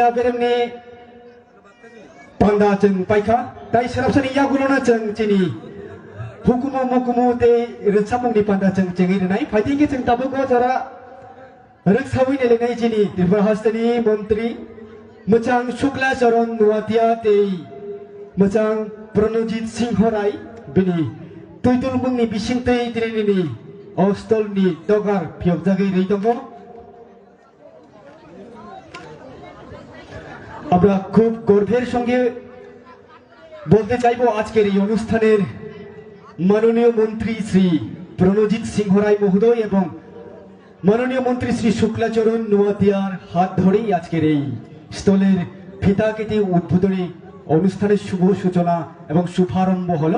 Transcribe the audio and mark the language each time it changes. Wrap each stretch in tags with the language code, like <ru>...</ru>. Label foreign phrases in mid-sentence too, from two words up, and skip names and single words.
<trp>बेरेमनि पान्दा जों पाइखा दाय सराबसानि यागुलना जों तिनि हुकुमो मकुमो दे रसामुंनि पान्दा जों जेंगिरनाय फाइदिगे जों ताबुगो जरा रक्सावै नेलेनाय जिनि त्रिपुरा हास्टनि मन्त्री मोजां शुक्ला चरण नुवातिया ते मोजां प्रणजित सिंह राय बिनि तुइतुल मुंनि बिसिंतै दिनैनि हस्टलनि दगार फियबजागै रै दङ।</trp> <bn>আমরা খুব গর্বের সঙ্গে বলতে চাইবো আজকের এই অনুষ্ঠানের মাননীয় মন্ত্রী শ্রী প্রণজিৎ সিংহ রায় মহোদয় এবং মাননীয় মন্ত্রী শ্রী শুক্লাচরণ নোয়াতিয়ার হাত ধরেই আজকের এই স্থলের ফিতা কেটে উদ্বোধনী অনুষ্ঠানের শুভ সূচনা এবং শুভারম্ভ হলো।</bn>